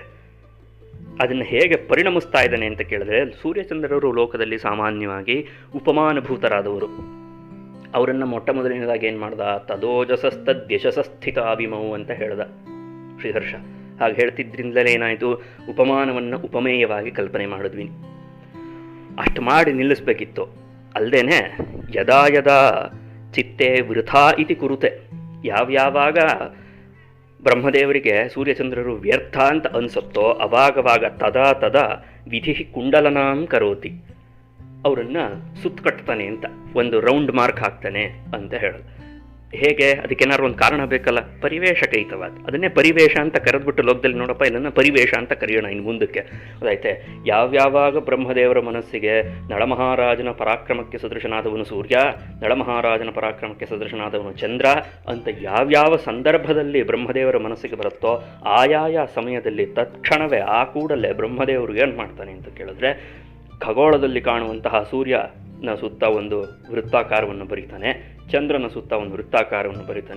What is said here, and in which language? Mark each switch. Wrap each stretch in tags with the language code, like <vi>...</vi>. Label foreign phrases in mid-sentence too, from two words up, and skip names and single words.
<kn>ಅದನ್ನು ಹೇಗೆ ಪರಿಣಮಿಸ್ತಾ ಇದ್ದಾನೆ ಅಂತ ಕೇಳಿದ್ರೆ, ಸೂರ್ಯಚಂದ್ರರು ಲೋಕದಲ್ಲಿ ಸಾಮಾನ್ಯವಾಗಿ ಉಪಮಾನಭೂತರಾದವರು. ಅವರನ್ನು ಮೊಟ್ಟ ಮೊದಲನೇದಾಗಿ ಏನು ಮಾಡ್ದ, ತದೋಜಸಸ್ತದ್ಯಶಸಸ್ಥಿತಾಭಿಮೌ ಅಂತ ಹೇಳ್ದ ಶ್ರೀಹರ್ಷ. ಹಾಗೆ ಹೇಳ್ತಿದ್ರಿಂದಲೇ ಏನಾಯಿತು, ಉಪಮಾನವನ್ನು ಉಪಮೇಯವಾಗಿ ಕಲ್ಪನೆ ಮಾಡಿದ್ವಿ. ಅಷ್ಟು ಮಾಡಿ ನಿಲ್ಲಿಸ್ಬೇಕಿತ್ತು. ಅಲ್ಲದೇನೆ</kn> <sa>ಯದಾ ಯದಾ ಚಿತ್ತೆ ವೃಥಾ ಇತಿ ಕುರುತೆ,</sa> <kn>ಯಾವ್ಯಾವಾಗ ಬ್ರಹ್ಮದೇವರಿಗೆ ಸೂರ್ಯಚಂದ್ರರು ವ್ಯರ್ಥ ಅಂತ ಅನಿಸುತ್ತೋ ಅವಾಗವಾಗ</kn> <sa>ತದಾ ವಿಧಿ ಕುಂಡಲನಾಂ ಕರೋತಿ,</sa> <kn>ಅವರನ್ನು ಸುತ್ತಕಟ್ತಾನೆ ಅಂತ, ಒಂದು</kn> <en>round mark</en> <kn>ಹಾಕ್ತಾನೆ ಅಂತ ಹೇಳೋದು. ಹೇಗೆ, ಅದಕ್ಕೇನಾದ್ರು ಒಂದು ಕಾರಣ ಬೇಕಲ್ಲ, ಪರಿವೇಶ ಕೈತವಾದ. ಅದನ್ನೇ ಪರಿವೇಶ ಅಂತ ಕರೆದ್ಬಿಟ್ಟು ಲೋಕದಲ್ಲಿ ನೋಡಪ್ಪ ಇದನ್ನು ಪರಿವೇಶ ಅಂತ ಕರೆಯೋಣ ಇನ್ನು ಮುಂದಕ್ಕೆ. ಅದಾಯ್ತೆ, ಯಾವ್ಯಾವಾಗ ಬ್ರಹ್ಮದೇವರ ಮನಸ್ಸಿಗೆ ನಳಮಹಾರಾಜನ ಪರಾಕ್ರಮಕ್ಕೆ ಸದೃಶನಾದವನು ಸೂರ್ಯ, ನಳಮಹಾರಾಜನ ಪರಾಕ್ರಮಕ್ಕೆ ಸದೃಶನಾದವನು ಚಂದ್ರ ಅಂತ ಯಾವ್ಯಾವ ಸಂದರ್ಭದಲ್ಲಿ ಬ್ರಹ್ಮದೇವರ ಮನಸ್ಸಿಗೆ ಬರುತ್ತೋ ಆಯಾಯ ಸಮಯದಲ್ಲಿ ತತ್ಕ್ಷಣವೇ ಆ ಕೂಡಲೇ ಬ್ರಹ್ಮದೇವರು ಏನು ಮಾಡ್ತಾನೆ ಅಂತ ಕೇಳಿದ್ರೆ, ಖಗೋಳದಲ್ಲಿ ಕಾಣುವಂತಹ ಸೂರ್ಯನ ಸುತ್ತ ಒಂದು ವೃತ್ತಾಕಾರವನ್ನು ಬರೀತಾನೆ, ಚಂದ್ರನ ಸುತ್ತ ಒಂದು ವೃತ್ತಾಕಾರವನ್ನು ಬರೀತಾನೆ.</kn>